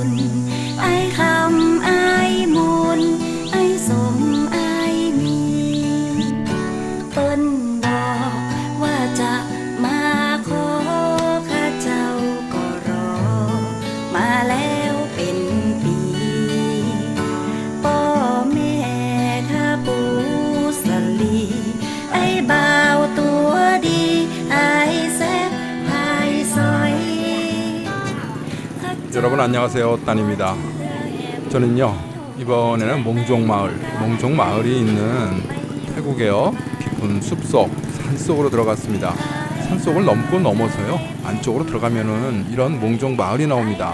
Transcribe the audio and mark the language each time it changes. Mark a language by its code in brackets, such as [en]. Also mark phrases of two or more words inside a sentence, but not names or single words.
[nod] นไอ้คำไอ้มูลไอ้สมไอ้มีเปิ้นบอกว่าจะมาขอข้าเจ้าก็รอมาแล้วเป็นปีพ่อแม่ข้าปูสลีไอ้บ่าวตัวดีไอ้แซ่บไอ้ซอย [ko] 여러분 안녕하세요. 딴입니다. 저는요 이번에는 몽종마을이 있는 태국의 깊은 숲속 산속으로 들어갔습니다. 산속을 넘고 넘어서요 안쪽으로 들어가면은 이런 몽종마을이 나옵니다.